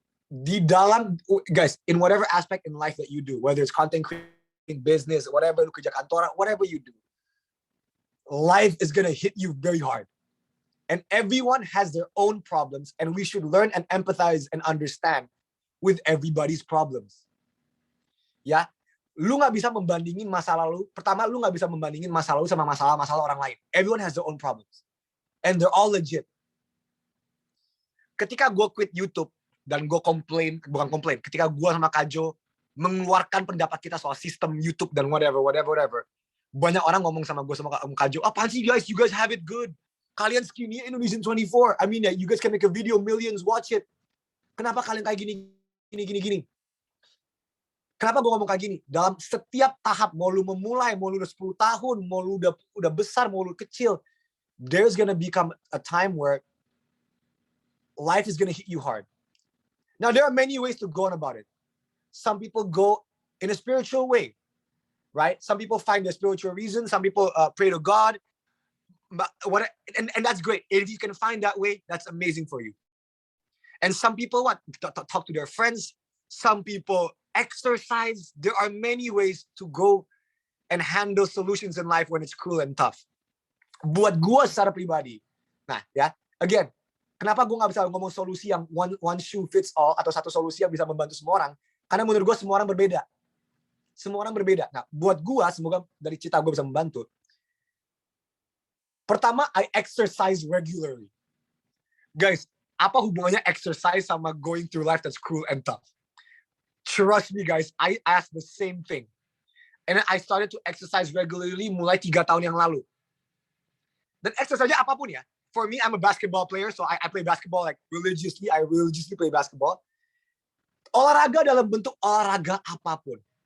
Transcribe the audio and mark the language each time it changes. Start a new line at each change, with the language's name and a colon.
Indonesian: Di dalam,
English: guys, in whatever aspect in life that you do, whether it's content creating, business, whatever,
Indonesian: lu kerja kantoran,
English: whatever you do, life is gonna hit you very hard. And everyone has their own problems, and we should learn and empathize and understand with everybody's problems.
Indonesian: Ya, lu nggak bisa membandingin masa lalu. Pertama, lu nggak bisa membandingin masa lalu sama masalah-masalah orang lain.
English: Everyone has their own problems, and they're all legit.
Indonesian: Ketika gue quit YouTube dan gue bukan komplain. Ketika gue sama Kajo mengeluarkan pendapat kita soal sistem YouTube dan whatever. Banyak orang ngomong sama gue sama Kajo, apaan sih guys?
English: You guys have it good.
Indonesian: Kalian
English: skinny Indonesian 24. I mean, you guys can make a video, millions watch it.
Indonesian: Kenapa kalian kayak gini? Kenapa gue ngomong kayak gini? Dalam setiap tahap, mau lu memulai, mau lu udah 10 tahun, mau lu udah besar, mau lu kecil,
English: there's gonna become a time where life is gonna hit you hard. Now, there are many ways to go on about it. Some people go in a spiritual way, right? Some people find a spiritual reason. Some people pray to God. But and that's great. If you can find that way, that's amazing for you. And some people talk to their friends. Some people exercise. There are many ways to go and handle solutions in life when it's cruel and tough.
Indonesian: Buat gua secara pribadi, nah ya, again, kenapa gua nggak bisa ngomong solusi yang
English: one shoe fits all
Indonesian: atau satu solusi yang bisa membantu semua orang? Karena menurut gua semua orang berbeda. Semua orang berbeda. Nah, buat gua, semoga dari cerita gua bisa membantu. Pertama,
English: I exercise regularly. Guys,
Indonesian: apa hubungannya
English: exercise
Indonesian: sama
English: going through life that's cruel and tough? Trust me, guys, I asked the same thing. And then I started to exercise regularly
Indonesian: mulai 3 tahun yang lalu. Dan exercise apapun ya.
English: For me, I'm a basketball player, so I play basketball like religiously. I religiously play basketball.
Indonesian: Olahraga dalam bentuk olahraga apapun.